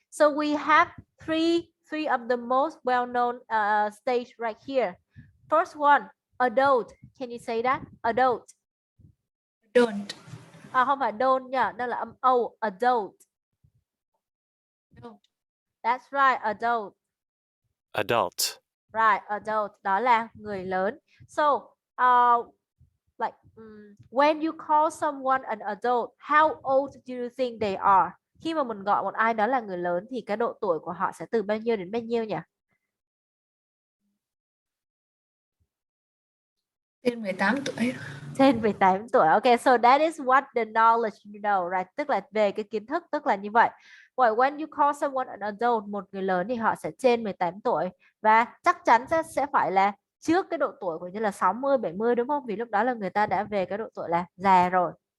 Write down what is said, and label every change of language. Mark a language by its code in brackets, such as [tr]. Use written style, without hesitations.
[en] So we have three of the most well-known stage right here. First one, Adult. Can you say that? Adult. Don't. [vi] Không phải don't nha, đó là âm O. [en] Adult. Don't. That's right, adult. Adult. Right, adult. [vi] Đó là người lớn. [en] So, like when you call someone an adult, how old do you think they are? [vi] Khi mà mình gọi một ai đó là người lớn thì cái độ tuổi của họ sẽ từ bao nhiêu đến bao nhiêu nhỉ? Trên 18 tuổi. Trên 18 tuổi. [en] Okay, so that is what the knowledge you know, right? [vi] Tức là về cái kiến thức, tức là như vậy. [en] Well, when you call someone an adult, [vi] một người lớn thì họ sẽ trên 18 tuổi và chắc chắn sẽ phải là trước cái độ tuổi của như là 60, 70 đúng không? Vì lúc đó là người ta đã về cái độ tuổi là già rồi.